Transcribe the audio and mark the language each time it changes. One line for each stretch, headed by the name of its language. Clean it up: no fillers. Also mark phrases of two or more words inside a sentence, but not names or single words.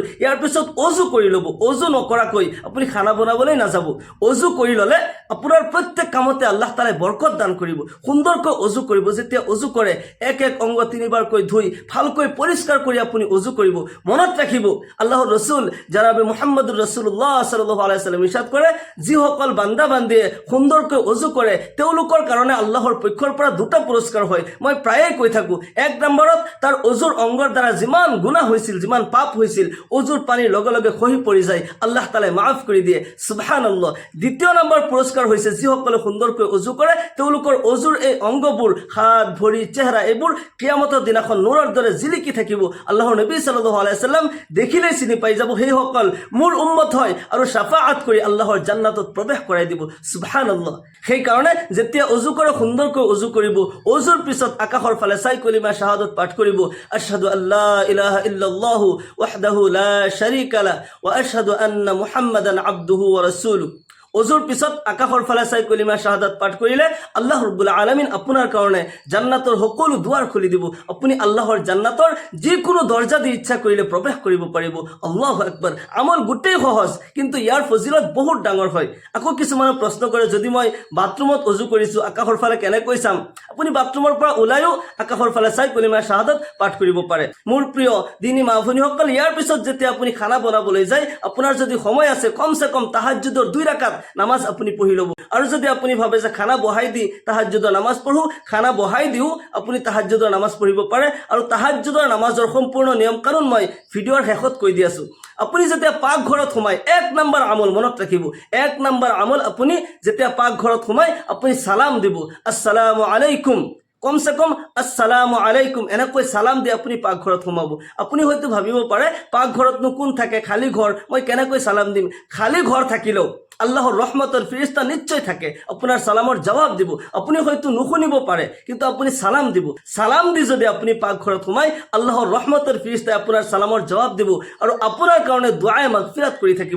Assamese: ইয়াৰ পিছত অজু কৰি ল'ব। অজু নকৰাকৈ আপুনি খানা বনাবলৈ নাযাব। অজু কৰি ল'লে আপোনাৰ প্ৰত্যেক কামতে আল্লাহ তাআলাই বৰকত দান কৰিব। সুন্দৰকৈ অজু কৰিব। যেতিয়া অজু কৰে এক এক অংগ তিনিবাৰকৈ ধুই ভালকৈ পৰিষ্কাৰ কৰি আপুনি অজু কৰিব। মনত ৰাখিব, আল্লাহৰ ৰসুল জনাবে মুহাম্মদুৰ ৰাসূলুল্লাহ
Arabic: صلى الله عليه وسلم
Assamese: ইৰশাদ কৰে, যিসকল বান্দা বান্দিয়ে সুন্দৰকৈ অজু কৰে তেওঁলোকৰ কাৰণে আল্লাহৰ পক্ষৰ পৰা দুটা পুৰস্কাৰ হয়। মই প্ৰায়ে কৈ থাকোঁ, এক নম্বৰত তাৰ অজুৰ অংগৰ দ্বাৰা যিমান গুনাহ হৈছিল, যিমান পাপ হৈছিল, অজুৰ পানীৰ লগে লগে খহি পৰি যায়, আল্লাহ তাআলাই মাফ কৰি দিয়ে। সুবহানাল্লাহ। দ্বিতীয় নম্বৰ পুৰস্কাৰ হৈছে যিসকলে সুন্দৰকৈ অজু কৰে তেওঁলোকৰ অজুৰ এই অংগবোৰ, হাত ভৰি চেহেৰা, এইবোৰ কিয়ামতৰ দিনাখন নূৰৰ দৰে জিলিকি থাকিব। আল্লাহৰ নবী
Arabic: صلى الله عليه وسلم
Assamese: দেখিলেই চিনি পাই যাব সেইসকল মোৰ উম্মত হয়, আৰু শাফাআত কৰি আল্লাহৰ জান্নাতত প্ৰৱেশ কৰাই দিব। সুবহানাল্লাহ। সেইকাৰণে যেতিয়া অজু কৰে সুন্দৰকৈ অজু কৰিব। অজুৰ পিছত আকাশৰ ফালে চাই কলিমা শাহাদত পাঠ কৰিব,
Arabic: أشهد أن لا إله إلا الله وحده لا شريك له وأشهد أن محمدا عبده ورسوله.
Assamese: অজুৰ পিছত আকাশৰ ফালে চাই কলিমা শাহাদাত পাঠ কৰিলে
Arabic: الله رب العالمين
Assamese: আপোনাৰ কাৰণে জান্নাতৰ সকলো দুৱাৰ খুলি দিব। আপুনি আল্লাহৰ জান্নাতৰ যিকোনো দৰ্জা দি ইচ্ছা কৰিলে প্ৰৱেশ কৰিব পাৰিব।
Arabic: الله أكبر.
Assamese: আমল গোটেই সহজ, কিন্তু ইয়াৰ ফজিলত বহুত ডাঙৰ হয়। আকৌ কিছুমানে প্ৰশ্ন কৰে, যদি মই বাথৰুমত অজু কৰিছোঁ আকাশৰ ফালে কেনেকৈ চাম? আপুনি বাথৰুমৰ পৰা ওলাইও আকাশৰ ফালে চাই কলিমা শাহাদাত পাঠ কৰিব পাৰে। মোৰ প্ৰিয় দিনী মা ভনীসকল, ইয়াৰ পিছত যেতিয়া আপুনি খানা বনাবলৈ যায়, আপোনাৰ যদি সময় আছে কমচে কম তাহাজ্জুদৰ 2 ৰাকাত নামাজ আপুনি পঢ়ি ল'ব। আৰু যদি আপুনি ভাবে যে খানা বহাই দি তাহাজ্জুদৰ নামাজ পঢ়ো, খানা বহাই দিও আপুনি তাহাজ্জুদৰ নামাজ পঢ়িব পাৰে। আৰু তাহাজ্জুদৰ নামাজৰ সম্পূৰ্ণ নিয়ম কানুন মই ভিডিঅ'ৰ শেষত কৈ দি আছোঁ। আপুনি যেতিয়া পাকঘৰত সোমায় 1 নম্বৰ আমল মনত ৰাখিব, 1 নম্বৰ আমল আপুনি যেতিয়া পাকঘৰত সোমায় আপুনি সালাম দিব,
Arabic: السلام عليكم,
Assamese: কমসে কম
Arabic: السلام عليكم
Assamese: এনেকৈ সালাম দি আপুনি পাকঘৰত সোমাব। আপুনি হয়তো ভাবিব পাৰে পাকঘৰতনো কোন থাকে, খালী ঘৰ, মই কেনেকৈ সালাম দিম? খালী ঘৰ থাকিলেও আল্লাহৰ ৰহমতৰ ফিৰিস্তা নিশ্চয় থাকে, আপোনাৰ সালামৰ জবাব দিব। আপুনি হয়তো নুশুনিব পাৰে কিন্তু আপুনি সালাম দিব। সালাম দি যদি আপুনি পাকঘৰত সোমায় আল্লাহৰ ৰহমতৰ ফিৰিস্তাই আপোনাৰ সালামৰ জবাব দিব আৰু আপোনাৰ কাৰণে দুআ মাগফিৰাত কৰি থাকিব।